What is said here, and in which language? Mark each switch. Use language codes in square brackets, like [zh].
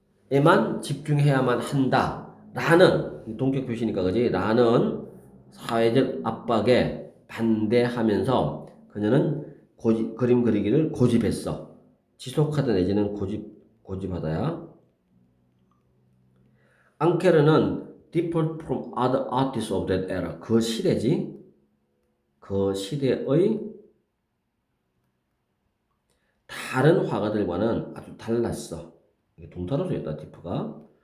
[ko] 에만 집중해야만 한다. 라는, 동격 표시니까, 그지? 라는 사회적 압박에 반대하면서 그녀는 그림 그리기를 고집했어. 지속하다 내지는 고집하다야. [en] 앙케르는 differed from other artists of that era. [ko] 그 시대지. 그 시대의 다른 화가들과는 아주 달랐어. 동사로 쓰였다, diff가.